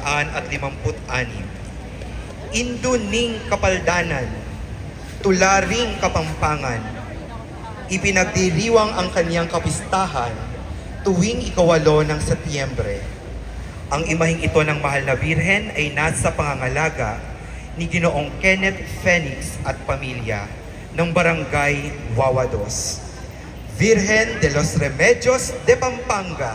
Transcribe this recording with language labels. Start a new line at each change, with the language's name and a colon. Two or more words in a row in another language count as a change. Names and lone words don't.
Filipino: Induning Kapaldanan, Tularing Kapampangan, ipinagdiriwang ang kaniyang kapistahan tuwing 8 ng Setyembre. Ang imaheng ito ng mahal na Birhen ay nasa pangangalaga ni Ginoong Kenneth Phoenix at pamilya ng Barangay Wawados.
Spanish: Virgen de los Remedios de Pampanga,